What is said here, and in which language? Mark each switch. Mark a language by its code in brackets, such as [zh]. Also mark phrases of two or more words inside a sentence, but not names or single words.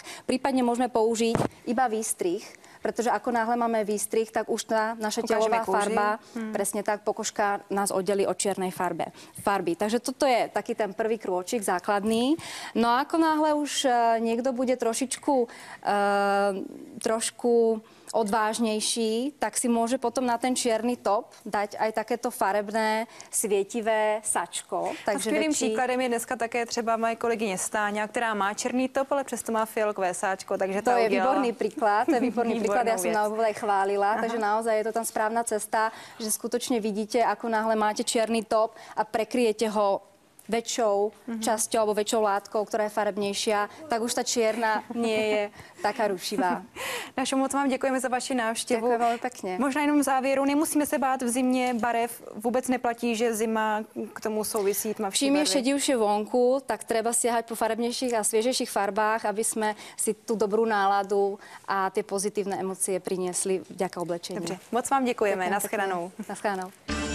[sk] Prípadne môžeme použiť iba výstrih, pretože ako náhle máme výstrih, tak už tá naša telová farba, presne tak, pokožka nás oddelí od čiernej farby. Takže toto je taký ten prvý krôčik základný. No a ako náhle už niekto bude trošku odvážnejší, tak si môže potom na ten čierny top dať aj takéto farebné, svietivé sačko. [cs] Takže skvělým příkladem je dneska také třeba moje kolegyně Stáňa, která má černý top, ale přesto má fialkové sáčko, takže [sk] to je výborný príklad. To je výborný príklad, ja som na úvod aj chválila, takže naozaj je to tam správna cesta, že skutočne vidíte, ako náhle máte čierny top a prekryjete ho väčšou časťou alebo väčšou látkou, ktorá je farebnejšia, tak už tá čierna nie je taká rušivá. [cs] Dášo, moc vám děkujeme za vaši návštěvu. [sk] Ďakujem veľmi pekne. [cs] Možná jenom v závěru, nemusíme se bát v zimě barev, vůbec neplatí, že zima k tomu souvisí tmavší [sk] Čím [cs] barvy. [sk] je šedivšie vonku, tak treba siahať po farebnejších a sviežejších farbách, aby sme si tú dobrú náladu a tie pozitívne emócie priniesli vďaka oblečeniu. [cs] Dobře, moc vám děkujeme. Naschledanou. Naschledanou.